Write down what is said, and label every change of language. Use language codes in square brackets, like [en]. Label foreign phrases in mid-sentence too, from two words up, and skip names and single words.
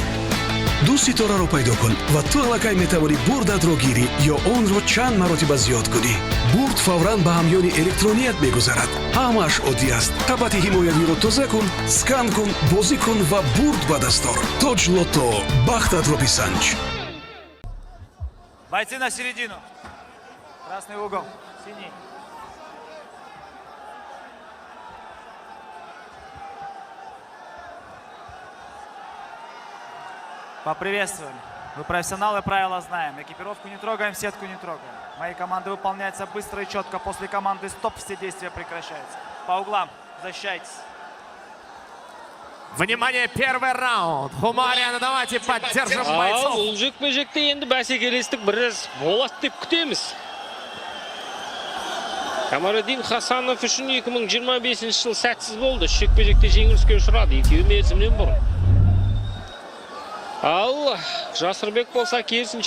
[tg] ду ситораро пайдо кун ва ту аллакай метавонӣ бурдатро гирӣ ё онро чанд маротиба зиёд кунӣ. бурд фавран ба ҳамёни электроният мегузарад. ҳамааш оддӣ аст. қабати ҳимоявиро тоза кун, скан кун, бозӣ кун ва бурд ба дастор. тоҷ лото, бахтатро бисанҷ. [ru] Бойцы на середину. Красный угол. Синий. Поприветствовали. Вы профессионалы, правила знаем. Экипировку не трогаем, сетку не трогаем. Мои команды выполняются быстро и четко. После команды стоп все действия прекращаются. По углам защищайтесь. Внимание, первый раунд. Хумариан, давайте поддержим бойцов. [kk] Бұл жекпе-жекте енді бәсекелестік біраз болады деп күтеміз. Камалетдин Хасанов үшін 2025 жыл сәтсіз болды. Жекпе-жекте жеңіліске ұшырады. Екеуі мерзімнен бұрын. Ал Жасырбек болса керісінше.